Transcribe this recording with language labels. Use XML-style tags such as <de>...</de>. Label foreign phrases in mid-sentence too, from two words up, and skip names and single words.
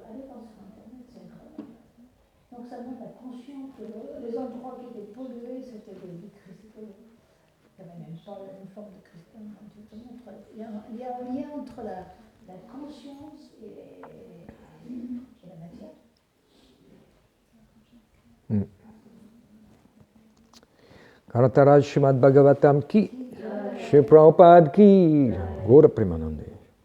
<fr>Allez voir sur Internet, c'est incroyable. Donc ça montre la conscience que les endroits qui étaient pollués, c'était des cristaux. Il n'y avait même pas une forme de cristal. Il y a un lien entre la conscience et la matière. Karataraj Srimad Bhagavatam ki, Shri Prabhupada ki, Gaura Premanande.</fr>